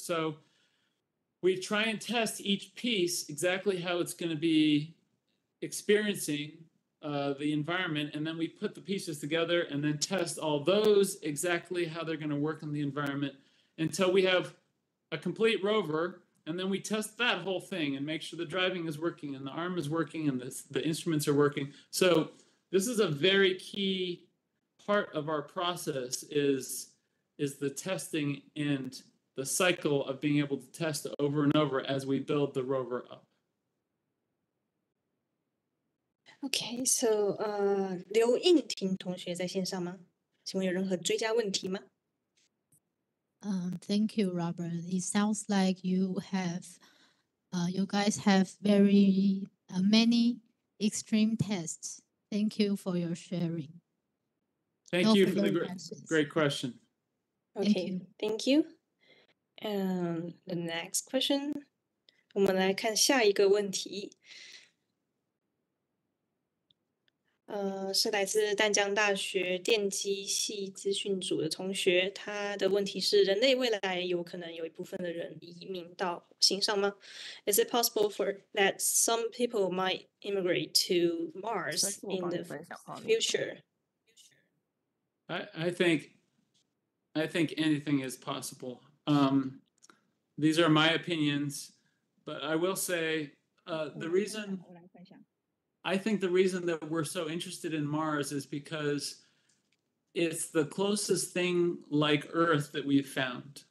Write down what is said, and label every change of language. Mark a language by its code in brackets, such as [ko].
[en] So we try and test each piece exactly how it's going to be experiencing the environment, and then we put the pieces together and then test all those exactly how they're going to work in the environment until we have a complete rover, and then we test that whole thing and make sure the driving is working and the arm is working and the instruments are working. So this is a very key part of our process is the testing and the cycle of being able to test over and over as we build the rover up. Okay, so [zh] 刘应婷同学在线上吗？请问有任何追加问题吗？ [en] Thank you, Robert. It sounds like you guys have very many extreme tests. Thank you for your sharing. Thank you for the great question. Okay, thank you. And the next question, [zh] 我们来看下一个问题。是来自淡江大学电机系资讯组的同学，他的问题是：人类未来有可能有一部分的人移民到火星上吗 ？ [en] Is it possible for that some people might immigrate to Mars in the future? I think anything is possible. These are my opinions, but I will say I think the reason that we're so interested in Mars is because it's the closest thing like Earth that we've found.